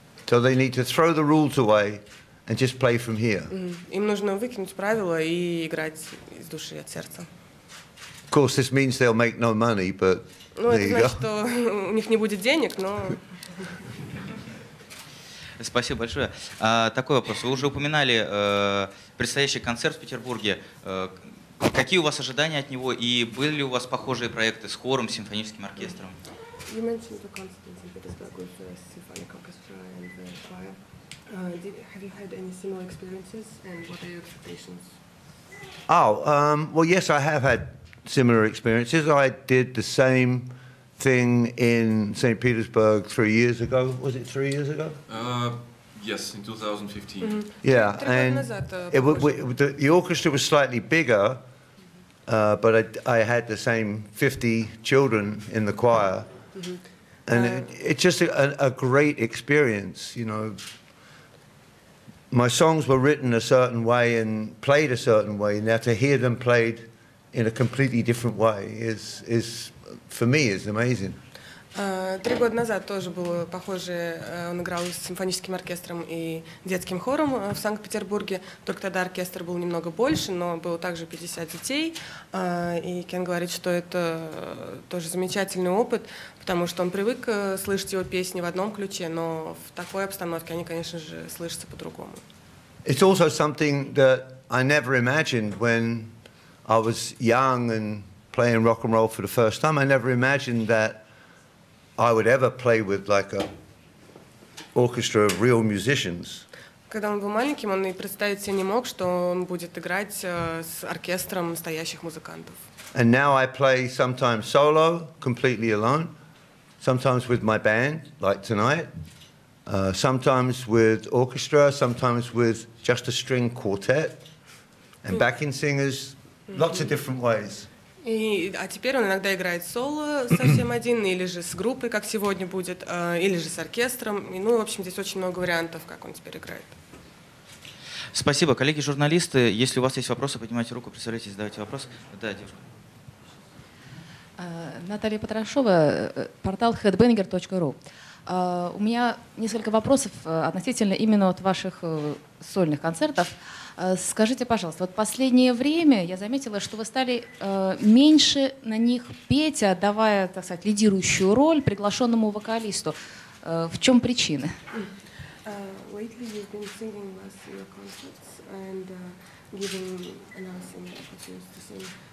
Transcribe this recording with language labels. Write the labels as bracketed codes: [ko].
[en] So they need to throw the rules away and just play from here. [ru] Им нужно выкинуть правила и играть из души, от сердца. [en] Of course, this means they'll make no money, but [ru] это значит, что у них не будет денег, но... Спасибо большое. Такой вопрос. Вы уже упоминали предстоящий концерт в Петербурге. Какие у вас ожидания от него и были ли у вас похожие проекты с хором, симфоническим оркестром? [en] You mentioned the concert in St. Petersburg with the symphonic orchestra and the choir. Have you had any similar experiences, and what are your expectations? Well, yes, I have had similar experiences. I did the same thing in St. Petersburg 3 years ago. Was it 3 years ago? Yes, in 2015. Yeah, and the orchestra was slightly bigger, but I had the same 50 children in the choir. And it's just a great experience, you know. My songs were written a certain way and played a certain way. Now to hear them played in a completely different way is for me, is amazing. [ru] 3 года назад тоже было похоже, он играл с симфоническим оркестром и детским хором в Санкт-Петербурге, только тогда оркестр был немного больше, но было также 50 детей, и Кен говорит, что это тоже замечательный опыт, потому что он привык слышать его песни в одном ключе, но в такой обстановке они, конечно же, слышатся по-другому. [en] It's also something that I never imagined when I was young and playing rock and roll for the first time. I never imagined that I would ever play with like a orchestra of real musicians. [ru] Когда он был маленьким, он и представить себе не мог, что он будет играть с оркестром настоящих музыкантов. [en] And now I play sometimes solo, completely alone, sometimes with my band, like tonight, sometimes with orchestra, sometimes with just a string quartet, and backing singers, lots of different ways. [ru] А теперь он иногда играет соло совсем один, или же с группой, как сегодня будет, или же с оркестром. И, в общем, здесь очень много вариантов, как он теперь играет. Спасибо. Коллеги-журналисты, если у вас есть вопросы, поднимайте руку, представляйтесь, задавайте вопрос. Да, девушка. Наталья Потрошова, портал headbanger.ru. У меня несколько вопросов относительно именно от ваших сольных концертов. Скажите, пожалуйста, вот последнее время я заметила, что вы стали меньше на них петь, отдавая, так сказать, лидирующую роль приглашенному вокалисту. В чем причина? [en] Lately you've been singing less in your concerts and giving another singer opportunities to sing.